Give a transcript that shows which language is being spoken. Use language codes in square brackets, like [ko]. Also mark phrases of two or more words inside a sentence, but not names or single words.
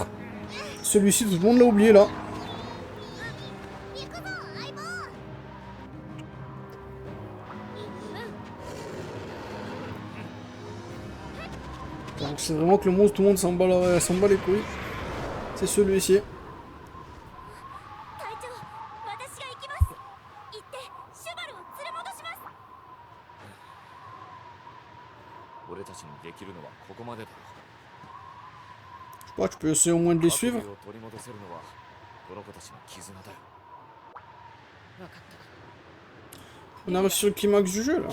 [fr] Celui-ci tout le monde l'a oublié là. Donc c'est vraiment que le monstre, tout le monde s'en bat les couilles. C'est celui-ci. [ja] 隊長、私が行きます。行ってシュバルを連れ戻します。俺たちにできるのはここまでだろ [fr] Je sais pas, tu peux essayer au moins de les [ja] う。 [fr] suivre. [ja] 白竜を取り戻せるのはこの子たちの絆だよ。分かった。 [fr] On arrive sur le climax du jeu là.